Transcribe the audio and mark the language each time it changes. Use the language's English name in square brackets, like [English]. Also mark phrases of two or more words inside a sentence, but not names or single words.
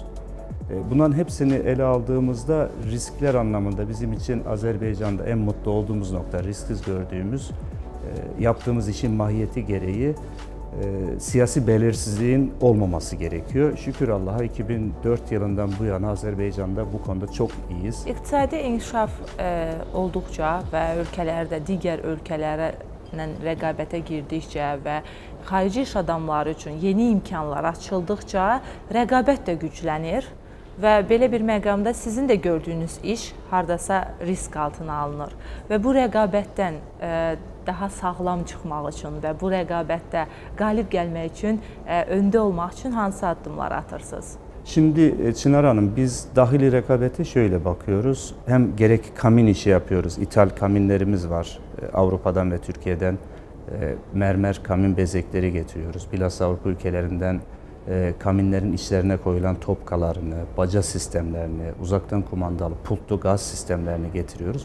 [Turkish] Bunların hepsini ele aldığımızda riskler anlamında bizim için Azerbaycan'da en mutlu olduğumuz nokta, risksiz gördüğümüz, yaptığımız işin mahiyeti gereği siyasi belirsizliğin olmaması gerekiyor. Şükür Allah'a 2004 yılından bu yana Azerbaycan'da bu konuda çok iyiyiz. [Azerbaijani] İqtisadi inkişaf olduqca və ölkələrdə digər ölkələrlə rəqabətə girdikcə və xarici iş adamları üçün yeni imkanlar açıldıqca rəqabət də güclənir və belə bir məqamda sizin də gördüyünüz iş hardasa risk altına alınır və bu rəqabətdən daha sağlam çıxmaq üçün və bu rəqabətdə qalib gəlmək üçün, öndə olmaq üçün hansı addımlar atırsınız? [Turkish] Şimdi Çınar Hanım, biz dahili rekabete şöyle bakıyoruz. Hem gerek kamin işi yapıyoruz. İthal kaminlerimiz var. Avrupa'dan ve Türkiye'den mermer kamin bezekleri getiriyoruz. Bilhassa Avrupa ülkelerinden kaminlerin içlerine koyulan topkalarını, baca sistemlerini, uzaktan kumandalı pultlu gaz sistemlerini getiriyoruz.